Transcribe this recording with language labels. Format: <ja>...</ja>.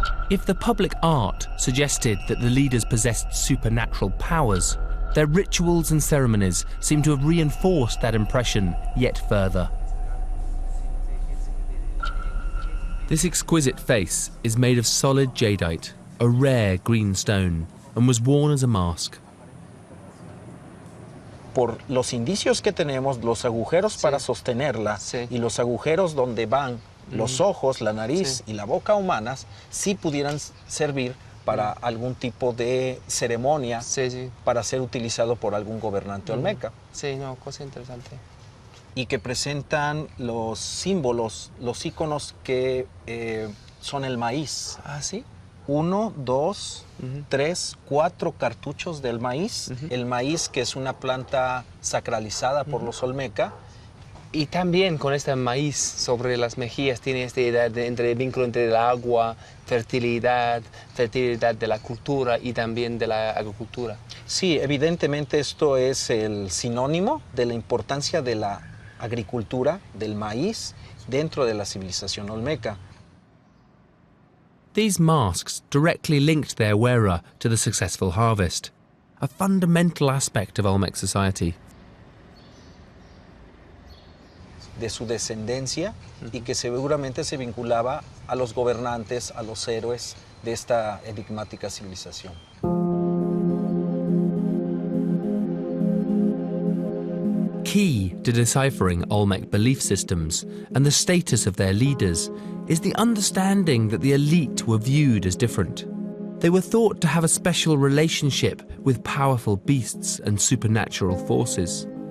<en>If the public art suggested that the leaders possessed supernatural powers, their rituals and ceremonies seem to have reinforced that impression yet further. This exquisite face is made of solid jadeite, a rare green stone, and was worn as a mask.</en> <es>Por los indicios que tenemos, los agujeros para sostenerla y los agujeros donde van los ojos, la nariz y la boca humanas, sí pudieran servir para algún tipo de ceremonia para ser utilizado por algún gobernante olmeca. Sí, no, cosa interesante. Y que presentan los símbolos, los íconos que son el maíz. Ah, sí. 1, 2, 3, 4 cartuchos del maíz. El maíz, que es una planta sacralizada por los olmeca. Y también con este maíz sobre las mejillas tiene esta idea de vínculo entre el agua, fertilidad de la cultura y también de la agricultura. Sí, evidentemente esto es el sinónimo de la importancia de la agricultura, del maíz, dentro de la civilización olmeca.</es> <en>These masks directly linked their wearer to the successful harvest, a fundamental aspect of Olmec society.</en> <es>De su descendencia y que seguramente se vinculaba a los gobernantes, a los héroes de esta enigmática civilización.</es> <en>Key to deciphering Olmec belief systems and the status of their leaders is the understanding that the elite were viewed as different. They were thought to have a special relationship with powerful beasts and supernatural forces.</en>